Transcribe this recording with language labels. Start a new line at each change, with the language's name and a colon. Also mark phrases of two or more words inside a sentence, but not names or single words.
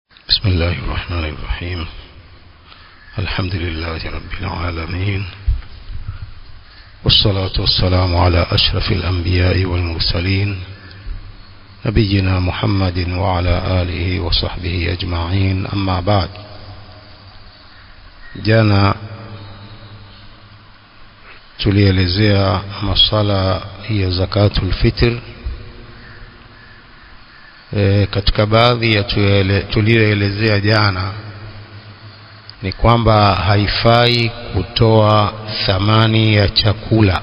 Arabic: بسم الله الرحمن الرحيم. الحمد لله رب العالمين، والصلاة والسلام على أشرف الأنبياء والمرسلين نبينا محمد وعلى آله وصحبه أجمعين. أما بعد،
Swahili: jana tulielezea masala ya
Arabic: زكاة الفطر.
Swahili: Katika baadhi ya tuliyoelezea jana ni kwamba haifai kutoa thamani ya chakula.